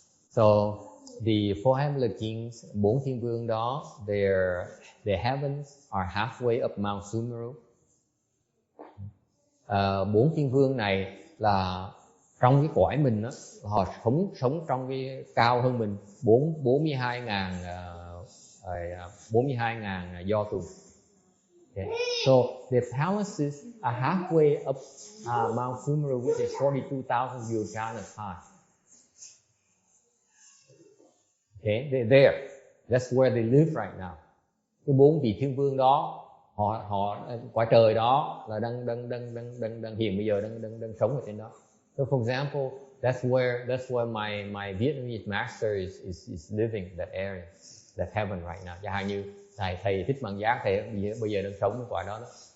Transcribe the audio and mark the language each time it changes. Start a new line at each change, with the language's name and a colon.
English: So the four heavenly kings,
Vietnamese: bốn thiên vương đó,
English: their heavens are halfway up Mount Sumeru.
Vietnamese: Bốn thiên vương này là trong cái cõi mình đó, họ sống trong cái cao hơn mình 42.000 do tuần.
English: Okay. So the palaces are halfway up Mount Sumeru, which is 42,000 yojanas high. Okay, they're there. That's where they live right now.
Vietnamese: Cái bốn vị thiên vương đó, họ quả trời đó là đang hiện bây giờ đang sống ở trên đó.
English: So for example, that's where my Vietnamese master is living, that area, that heaven right now.
Vietnamese: Chẳng hạn như thầy Thích Mạng Giác, thầy bây giờ đang sống ở quả đó đó.